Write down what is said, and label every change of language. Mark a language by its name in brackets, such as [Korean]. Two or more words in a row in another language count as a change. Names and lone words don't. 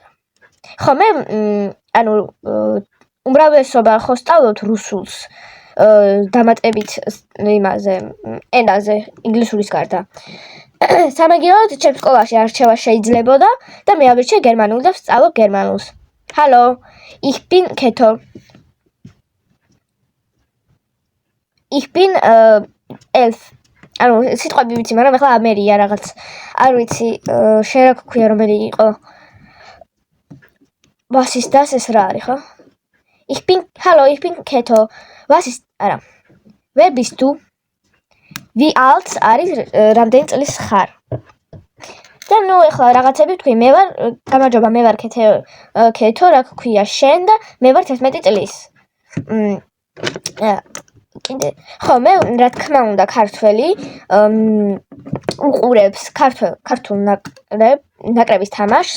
[Georgian] ხო, მე ანუ უმრავლესობა ხო სწავლობთ რუსულს დამატებით იმაზე ენაზე ინგლისურის გარდა. სამაგიეროდ ჩემ სკოლაში არჩევა შეიძლებოდა და მე ავირჩე გერმანულ და ვსწავლობ გერმანულს. [German] Hallo, ich bin Keto. Ich bin 11. [Georgian] ანუ სიტყვები ვიცი, მაგრამ ახლა ამერია რაღაც. არ ვიცი, შენ რა გქვია რომელი იყო? [German] Was ist das? Es [Georgian] რა არის, ხო? [German] Hallo, ich bin Keto. Was ist? არა. Wer bist du? Wie alt [Georgian] არის რამდენი წლის ხარ? და ნუ ახლა რაღაცები თქვი, მე ვარ, გამარჯობა, მე ვარ Keto, რა გქვია შენ და მე ვარ 11 წლის. კიდე ხო, მე რა თქმა უნდა ქართველი უყურებს ქართულ ნაკრების თამაშს.